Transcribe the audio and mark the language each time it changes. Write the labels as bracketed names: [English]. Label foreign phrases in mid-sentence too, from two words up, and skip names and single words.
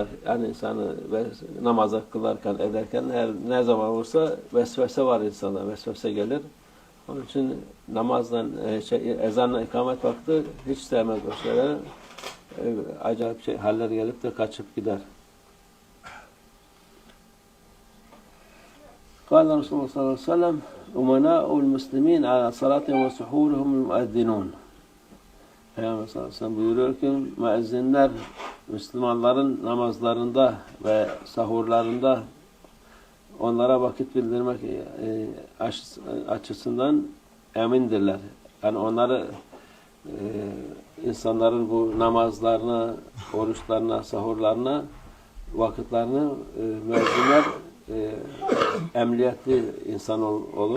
[Turkish] Yani insanı namaza kılarken, ederken ne zaman olursa vesvese var insana, vesvese gelir. Onun için namazdan, ezanla ikamet vakti hiç sevmez o şeyler. Acayip haller gelip de kaçıp gider. [Arabic] قال رسول الله صلى الله عليه وسلم أمناء المسلمين على صلاتهم وسحورهم المؤذنون. [Turkish] Peygamber [Arabic] صلى الله عليه وسلم [Turkish] buyuruyor ki müezzinler Müslümanların namazlarında ve sahurlarında onlara vakit bildirmek açısından emindirler. Yani onları insanların bu namazlarına, oruçlarına, sahurlarına vakitlerini müezzinler emniyetli insan olur.